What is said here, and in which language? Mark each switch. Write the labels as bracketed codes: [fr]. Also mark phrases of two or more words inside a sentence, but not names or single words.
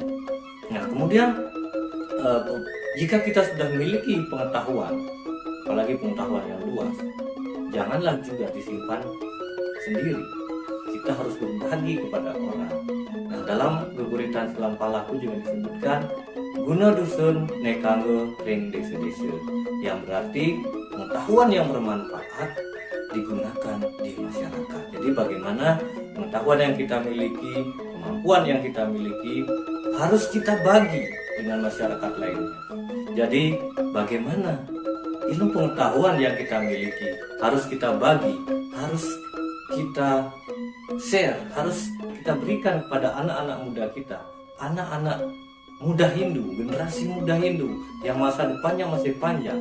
[id] Nah, kemudian jika kita sudah memiliki pengetahuan, apalagi pengetahuan yang luas, janganlah juga disimpan sendiri. Kita harus berbagi kepada orang. Nah, dalam Geguritan Selampalaku juga disebutkan [ban] guna dusun nekangge ring desa-desa, [id] yang berarti pengetahuan yang bermanfaat digunakan di masyarakat. Jadi bagaimana pengetahuan yang kita miliki, kemampuan yang kita miliki harus kita bagi dengan masyarakat lainnya. Jadi bagaimana ilmu pengetahuan yang kita miliki harus kita bagi, harus kita share, harus kita berikan kepada anak-anak muda kita, anak-anak muda Hindu, generasi muda Hindu yang masa depannya masih panjang.